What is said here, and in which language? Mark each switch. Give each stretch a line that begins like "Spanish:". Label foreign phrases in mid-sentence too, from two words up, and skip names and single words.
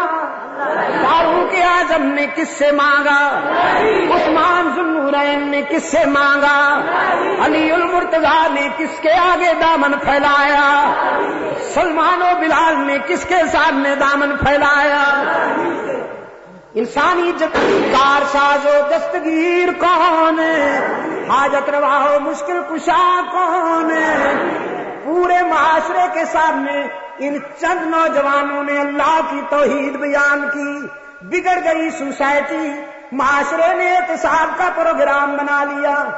Urdu: فاروق اعظم نے کس سے مانگا؟ عثمان ذوالنورین نے کس سے مانگا؟ علی المرتضیٰ نے کس کے آگے دامن پھیلایا؟ سلمان و بلال نے کس کے سامنے دامن پھیلایا؟ انسانی کار ساز و دستگیر کون؟ حاجت روا ہو مشکل کشا کون؟ پورے معاشرے کے سامنے ان چند نوجوانوں نے اللہ کی توحید بیان کی. بگڑ گئی سوسائٹی, معاشرے نے احتساب کا پروگرام بنا لیا.